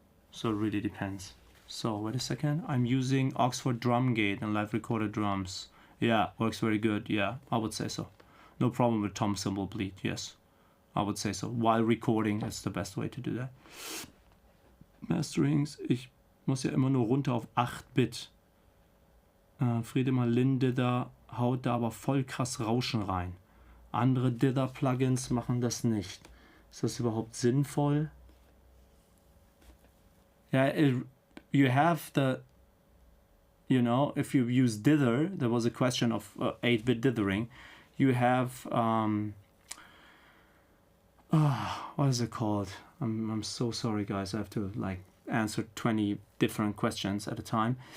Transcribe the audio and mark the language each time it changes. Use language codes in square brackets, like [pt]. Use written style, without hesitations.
[en] So it really depends. So wait a second, I'm using Oxford Drumgate and live recorded drums. Yeah, works very good. Yeah, I would say so. No problem with tom cymbal bleed. Yes, I would say so. While recording, it's the best way to do that. [de] Masterings, ich muss ja immer nur runter auf 8-Bit. Friedemann Lin Dither haut da aber voll krass Rauschen rein. Andere Dither-Plugins machen das nicht. Ist das überhaupt sinnvoll? [en] Yeah, you have the, you know, if you use dither, there was a question of 8-bit dithering. You have, what is it called? I'm so sorry, guys. I have to like answer 20 different questions at a time.